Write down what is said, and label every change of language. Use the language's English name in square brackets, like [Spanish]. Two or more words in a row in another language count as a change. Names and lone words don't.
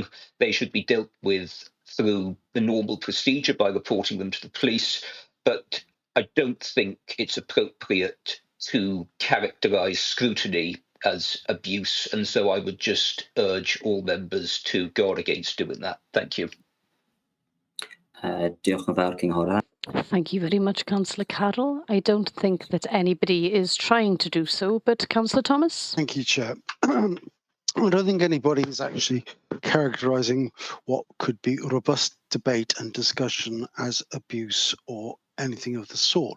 [English] They should be dealt with through the normal procedure by reporting them to the police. But I don't think it's appropriate to characterise scrutiny as abuse. And so I would just urge all members to guard against doing that. Thank you. [Welsh] Diolch yn fawr, Cynghora. [English] Thank you very much, Councillor Carroll. I don't think that anybody is trying to do so, but Councillor Thomas? Thank you, Chair. I don't think anybody is actually characterising what could be robust debate and discussion as abuse or anything of the sort.